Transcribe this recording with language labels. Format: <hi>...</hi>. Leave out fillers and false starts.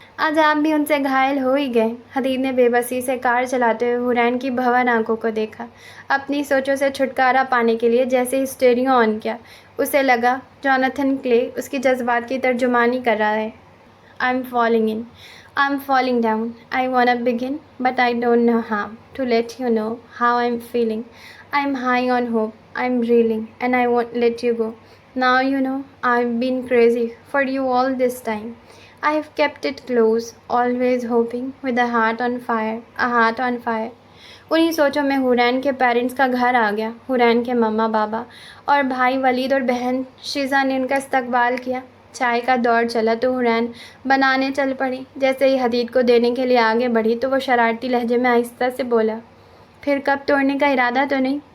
<hi>आज आप भी उनसे घायल हो ही गए। हदीद ने बेबसी से कार चलाते हुए हुरैन की भंवर आंखों को देखा। अपनी सोचों से छुटकारा पाने के लिए जैसे ही स्टीरियो ऑन किया, उसे लगा जोनाथन क्ले उसकी जज्बात की तर्जुमानी कर रहा है। I am falling in,</hi> <en>I'm falling down. I wanna begin, but I don't know how to let you know how I'm feeling. I'm high on hope. I'm reeling, and I won't let you go. Now you know I've been crazy for you all this time. I've kept it close, always hoping, with a heart on fire, a heart on fire.</en> <hi>उन्हीं सोचों में हुरैन के parents का घर आ गया। हुरैन के मम्मा बाबा और भाई वलीद और बहन शिजा ने उनका इस्तकबाल किया। चाय का दौर चला तो हुरैन बनाने चल पड़ी। जैसे ही हदीद को देने के लिए आगे बढ़ी तो वो शरारती लहजे में आहिस्ता से बोला, फिर कब तोड़ने का इरादा तो नहीं?</hi>